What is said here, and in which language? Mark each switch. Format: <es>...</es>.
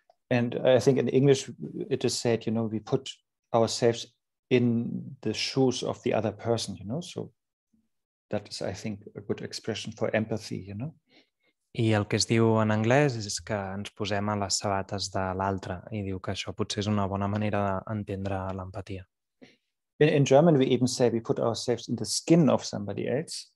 <en>And I think in English it is said, we put ourselves in the shoes of the other person, so that is, I think, a good expression for empathy,</en> <ca>I el que es diu en anglès és que ens posem a les sabates de l'altre i diu que això potser és una bona manera d'entendre l'empatia.</ca> <en>In German, we even say we put ourselves in the skin of somebody else.</en>